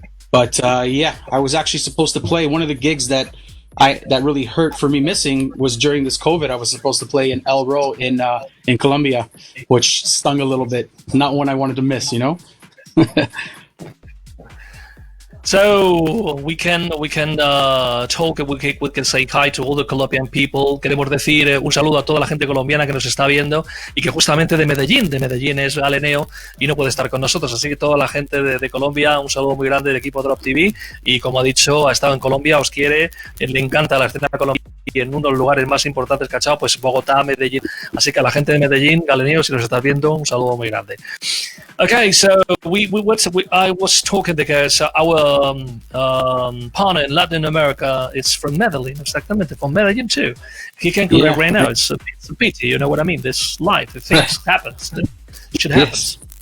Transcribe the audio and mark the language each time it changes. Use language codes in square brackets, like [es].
[en] But yeah, I was actually supposed to play one of the gigs that really hurt for me missing was during this COVID. I was supposed to play in El Ro in Colombia, which stung a little bit. Not one I wanted to miss, So we can talk. We can say hi to all the Colombian people. [es] Queremos decir un saludo a toda la gente colombiana que nos está viendo y que justamente de Medellín es Aleneo y no puede estar con nosotros. Así que toda la gente de Colombia, un saludo muy grande del equipo DropTV. Y como ha dicho, ha estado en Colombia, os quiere, le encanta la escena colombiana y en uno de los lugares más importantes que ha echado, pues Bogotá, Medellín. Así que a la gente de Medellín, Aleneo, si nos estás viendo, un saludo muy grande. [en] Okay, so I was talking because our partner in Latin America is from Medellin, [es] exactamente, [en] from Medellin too. He can't go there right now. It's a pity, you know what I mean? This life, things happens. It should happen. Yes.